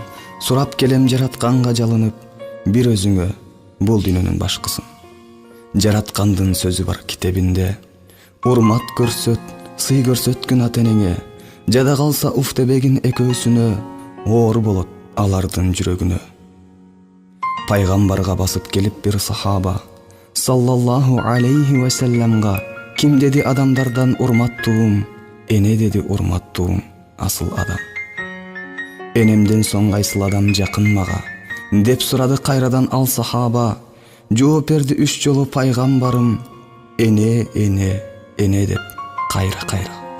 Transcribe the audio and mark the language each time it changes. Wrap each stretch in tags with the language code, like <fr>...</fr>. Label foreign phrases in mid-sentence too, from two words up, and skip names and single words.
<ky>Сурап келем жаратканга жалынып, бир өзүңө бул дүйнөнүн башкысын. Жараткандын сөзү бар китебинде: урмат көрсөт, сый көрсөткүн ата-энеңе, жада калса уфтебегин экөөсүнө, оор болот алардын жүрөгүнө. Пайгамбарга басып келип бир сахаба</ky> <ar>صلى الله عليه وسلم:</ar> <ky>ким деди адамдардан урматтуум? Эне деди урматтуум асыл адам. Энемден соң кайсыл адам жакын мага деп сурады кайрадан ал сахаба. Жооп берди 3 жолу пайгамбарым: эне, эне, эне деп кайра.</ky>